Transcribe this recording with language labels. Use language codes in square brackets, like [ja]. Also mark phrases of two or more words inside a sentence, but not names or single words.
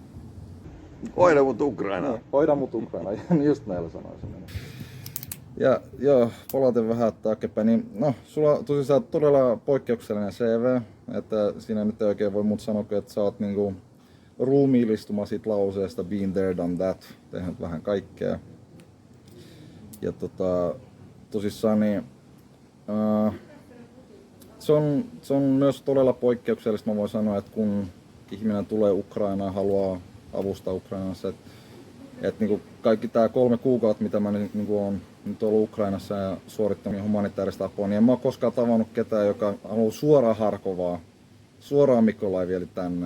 [fi] hoida mut Ukrainaan. Hoida mut Ukrainaan, just näillä sanoisin. Ja joo, palaten vähän taaksepäin, niin no, sulla tosiaan todella poikkeuksellinen CV, että siinä nyt ei oikein voi muuta sanoa, että sä oot niinku ruumiillistuma siitä lauseesta [en] been there, done that, [fi] tehnyt vähän kaikkea. Ja tosissaan niin, se on myös todella poikkeuksellista, mä voin sanoa, että kun ihminen tulee Ukrainaan, haluaa avustaa Ukrainassa, että niinku kaikki tää 3 kuukautta, mitä mä niinku on nyt ollut Ukrainassa ja suorittanut humanitaarista apua, niin en mä ole koskaan tavannut ketään, joka haluaa suoraan Harkovaa, suoraan Mykolaiviin eli tänne.